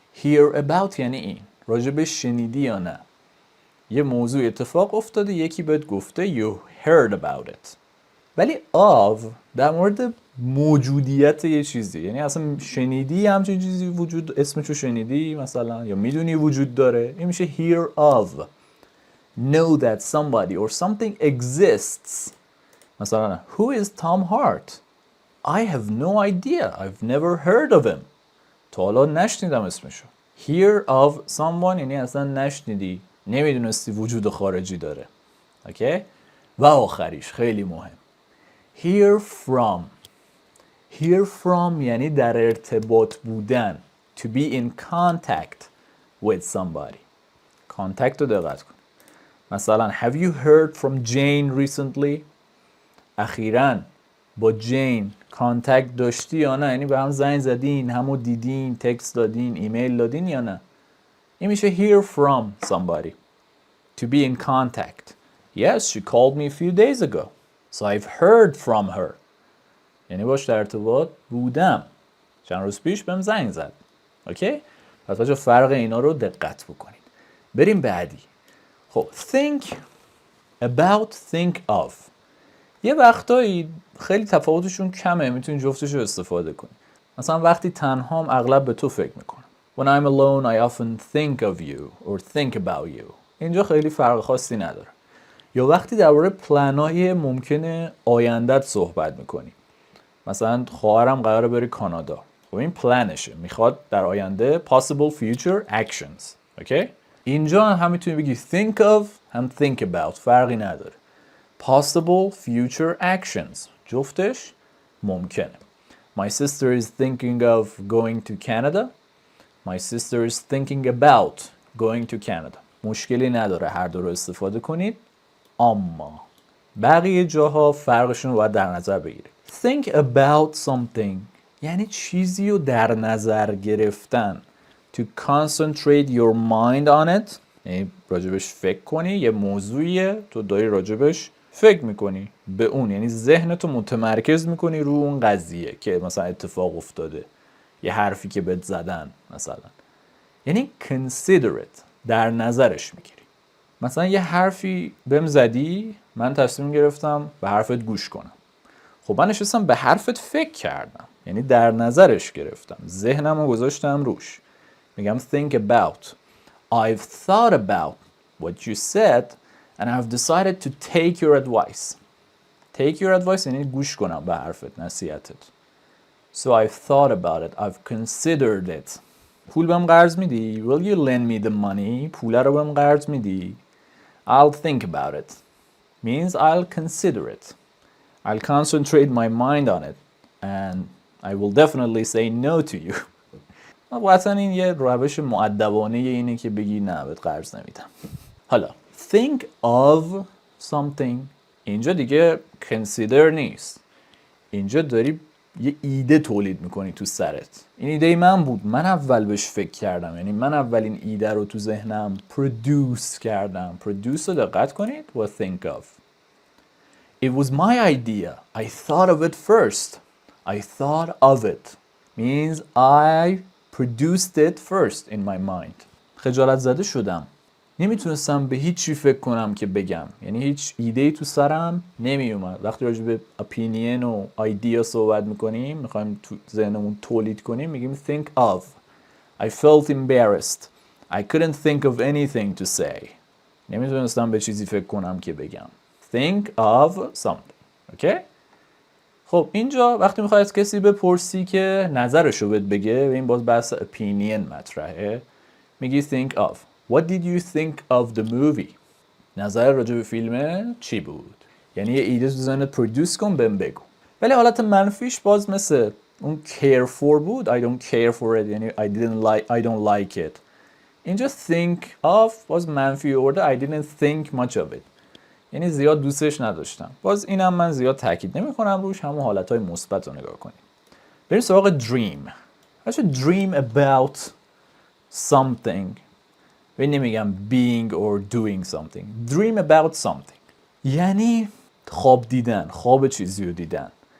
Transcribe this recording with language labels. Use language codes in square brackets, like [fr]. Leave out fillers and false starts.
[fa] Hear about یعنی این، راجع به شنیدی یا نه. یه موضوع اتفاق افتاده، یکی بهت گفته [en] you heard about it. [fa] ولی of در مورد موجودیت یه چیزی، یعنی اصلا شنیدی همچین چیزی وجود، اسمشو شنیدی مثلا یا میدونی وجود داره، این میشه hear of. [en] Know that somebody or something exists. مثلا who is Tom Hart? I have no idea. I've never heard of him. [fa] تا حالا نشنیدم اسمشو. Hear of someone یعنی اصلا نشنیدی، نمیدونستی وجود خارجی داره. اوکی؟ و آخریش خیلی مهم. Hear from. Hear from یعنی در ارتباط بودن. [en] To be in contact with somebody. [fa] Contact رو دقت کن. [en] مثلا Have you heard from Jane recently? [fa] اخیراً با جین کانتکت داشتی یا نه؟ یعنی به هم زنگ زدین، همو دیدین، تکست دادین، ایمیل دادین یا نه؟ این میشه hear from somebody. [en] To be in contact. Yes, she called me a few days ago. So I've heard from her. [fa] یعنی باش در ارتباط بودم. چند روز پیش بهم زنگ زد. اوکی؟ پس بچه فرق اینا رو دقت بکنید. بریم بعدی. خب think about, think of. یه وقتایی خیلی تفاوتشون کمه، میتونی جفتش رو استفاده کنی. مثلا وقتی تنهام اغلب به تو فکر میکنم. [en] When I'm alone I often think of you or think about you. [fa] اینجا خیلی فرق خاصی نداره. یا وقتی درباره پلن‌های ممکنه آیندت صحبت میکنی. مثلا خواهرم قراره بره کانادا. خب این پلنشه، میخواد در آینده [en] possible future actions. [fa] اوکی؟ اینجا هم میتونی بگی think of هم think about، فرقی نداره. [en] Possible future actions [fa] جفتش ممکنه. [en] My sister is thinking of going to Canada. My sister is thinking about going to Canada. [fa] مشکلی نداره هر دو رو استفاده کنید. اما بقیه جاها فرقشون رو باید در نظر بگیرید. Think about something یعنی چیزی رو در نظر گرفتن. [en] To concentrate your mind on it [fa] یعنی راجبش فکر کنی، یه موضوعیه تو داری راجبش فکر میکنی به اون، یعنی ذهنتو متمرکز میکنی رو اون قضیه که مثلا اتفاق افتاده، یه حرفی که بهت زدن مثلا، یعنی [en] consider it [fa] در نظرش میگیری. مثلا یه حرفی بهم زدی، من تصمیم گرفتم به حرفت گوش کنم. خب من نشستم به حرفت فکر کردم، یعنی در نظرش گرفتم، ذهنم رو گذاشتم روش. [en] میگم think about. I've thought about what you said and I've decided to take your advice. [fa] Take your advice یعنی گوش کنم به حرفت، نصیحتت. [en] So I've thought about it. I've considered it. [fa] پول بهم قرض میدی؟ [en] Will you lend me the money? [fa] پول رو بهم قرض میدی؟ [en] I'll think about it. Means I'll consider it. I'll concentrate my mind on it. And I will definitely say no to you. [fa] قطعا این یه روش مؤدبانه اینه که بگی نه بهت قرض نمیدم. حالا think of something اینجا دیگه consider نیست. اینجا داری یه ایده تولید میکنی تو سرت. این ایده من بود، من اول بهش فکر کردم، یعنی من اول این ایده رو تو ذهنم produce کردم. produce رو دقت کنید و think of. [en] It was my idea. I thought of it first. I thought of it means I produced it first in my mind. [fa] خجالت زده شدم. نمیتونستم به هیچ چی فکر کنم که بگم، یعنی هیچ ایده‌ای تو سرم نمی اومد. وقتی راجع به اپینین و ایده صحبت میکنیم، میخوایم تو ذهنمون تولید کنیم، میگیم think of. [en] I felt embarrassed. I couldn't think of anything to say. [fa] نمیتونستم به چیزی فکر کنم که بگم. [en] Think of something. [fa] اوکی؟ خب اینجا وقتی میخوای از کسی بپرسی که نظرشو بهت بگه، و این باز بحث اپینین مطرحه، میگی think of. [en] What did you think of the movie? [fa] نظر راجع به فیلم چی بود؟ یعنی یه ایده تو ذهنت پرودوس کن بهم بگو. ولی حالت منفیش باز مثل اون care for بود. [en] I don't care for it یعنی I don't like it. [fa] اینجا think of باز منفی آورده. [en] I didn't think much of it [fa] یعنی زیاد دوستش نداشتم. باز اینم من زیاد تاکید نمی کنم روش، همون حالتهای مثبت رو نگاه کنیم. بریم سراغ dream. [en] dream about something. [fa] و نمیگم [en] being or doing something. [fa] Dream about something یعنی خواب دیدن، خواب چیزی رو دیدن.